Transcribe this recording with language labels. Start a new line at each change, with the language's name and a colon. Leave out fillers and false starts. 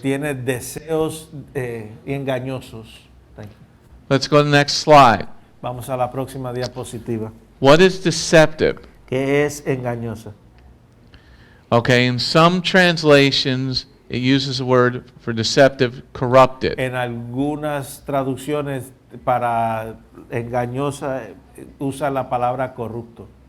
Spanish: tiene deseos engañosos.
English: Thank you. Let's go to the next slide.
Spanish: Vamos a la próxima diapositiva.
English: What is deceptive?
Spanish: ¿Qué es engañosa?
English: Okay, in some translations, it uses the word for deceptive, corrupted.
Spanish: En algunas traducciones para engañosa usa la palabra corrupto.